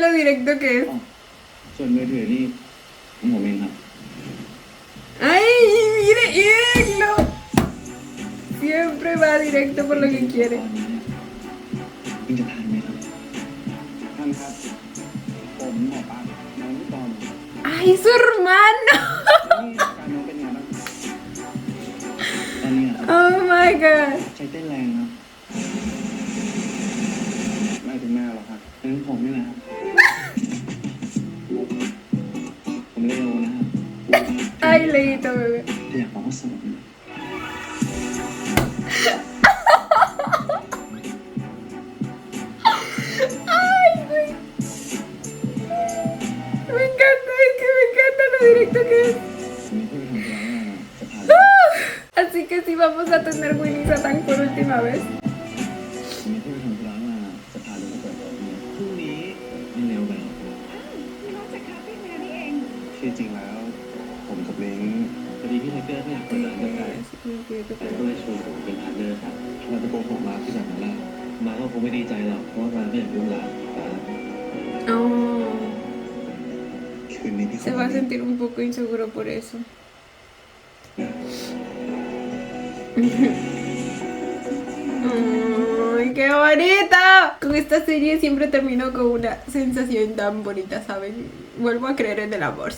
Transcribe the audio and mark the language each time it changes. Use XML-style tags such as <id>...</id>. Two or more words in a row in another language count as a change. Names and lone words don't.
<es>directo que es.</es> <th>ส่วนมือถือนี่ผมเองครับ</th> <es>¡Ay, mire, Iglo! Siempre va directo por lo que ต quiere.</es> <th>อนนี้เนี่ยคุณจะทานไหมครับท่านครับผมหมอปลาน้องตอน</th> <es>¡Ay, su hermano!</es> <th>นี่การน้องเป็นไงบ้างตอนนี้ครับ</th> <en>¡Oh, my God!</en> <th>ใจเต้นแรงครับไม่ถึงแม่หรอกครับเป็นผมนี่แหละครับผมเร็วนะครับ</th> <es>¡Ay, Leito, bebé!</es> <th>อยากบอกว่าโสดนะ</th> <es>¡Ay, güey! Me encanta, es que me encanta lo directo que es.</es> <th>ผมไม่เคยทำร้ายจะพา</th> <es>Así que sí vamos a tener Winnie Satán por última vez.</es> <th>ผมไม่เคยทำร้ายมาจะพาลูกไปเปิดตัวเนี่ยพรุ่งนี้ไม่เร็วไปหรอก พี่น้องจากคาเฟ่แมวนี่เอง ที่จริงแล้วผมกับเล้งพอดีพี่ไทเกอร์ไม่อยากเปิดร้านกาแฟแต่ก็เลยชวนผมเป็นพาร์ทเนอร์ครับทำไมไปโกหกมาที่แบบนั้นล่ะมาก็คงไม่ดีใจหรอกเพราะว่ามาไม่อยากยุ่งร้านแต่ Oh, คืนนี้พี่ขอ</th> <es>se va a sentir un poco inseguro por eso. ¡Ay, qué bonita! Con esta serie siempre termino con una sensación tan bonita, ¿saben? Vuelvo a creer en el amor.</es>